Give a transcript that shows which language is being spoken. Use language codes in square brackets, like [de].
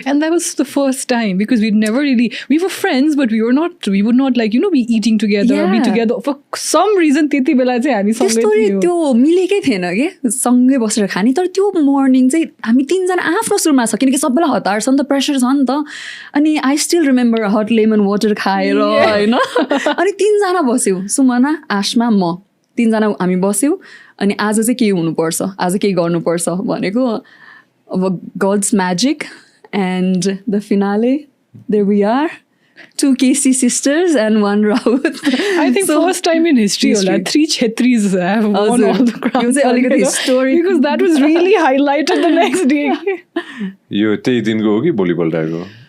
[en] And that was the first time because we were friends but we would not like be eating together or be together for some reason [ne] त्यति बेला चाहिँ हामी सँगै थियौँ त्यो मिलेकै थिएन कि सँगै बसेर खाने तर त्यो मर्निङ चाहिँ हामी 3जना आफ्नो सुरुमा छ किनकि सबैलाई हतार छ नि त प्रेसर छ नि त अनि I still remember hot lemon water खाएर होइन अनि 3जना बस्यौँ सुमना आशमा म 3जना हामी बस्यौँ अनि आज चाहिँ के हुनुपर्छ आज के गर्नुपर्छ भनेको अब [en] God's magic and the finale there we are 2 KC sisters and 1 Rawat. I think first time in history [ne] होला [en] 3 Chhetris have won all the crowns. [ne] यो चाहिँ अलिकति story [en] because that was really highlighted the next day. [ne] यो त्यही दिनको हो कि भोलिपल्ट आएको